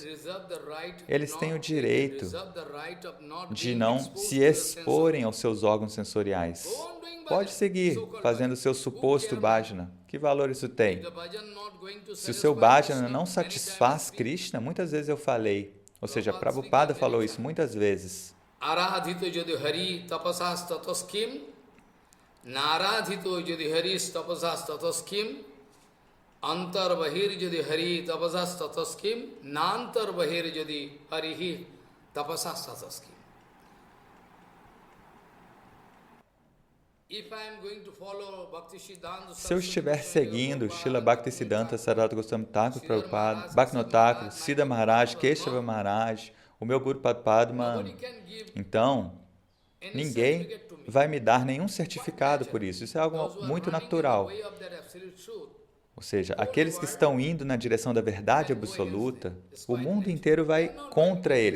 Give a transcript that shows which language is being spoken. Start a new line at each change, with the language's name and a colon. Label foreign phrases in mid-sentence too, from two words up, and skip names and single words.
Portuguese: Eles têm o direito de não se exporem aos seus órgãos sensoriais. Pode seguir fazendo o seu suposto bhajana. Que valor isso tem? Se o seu bhajana não satisfaz Krishna, muitas vezes eu falei, ou seja, Prabhupada falou isso muitas vezes.
Sanskrit: Aradhito jodi hari tapasas tatoskim, naradhito jodi hari tapasas tatoskim, antar bahir jodi hari tapasas tatoskim, nantar bahir jodi harihi tapasas tatoskim.
Portuguese: Se eu estiver seguindo Srila Bhaktisiddhanta Saraswati Goswami Thakur Prabhupada, Bhaktivinoda Thakur, Siddha Maharaj, Keshava Maharaj, o meu Guru Padma, então ninguém vai me dar nenhum certificado por isso. Isso é algo muito natural. Ou seja, aqueles que estão indo na direção da verdade absoluta, o mundo inteiro vai contra eles.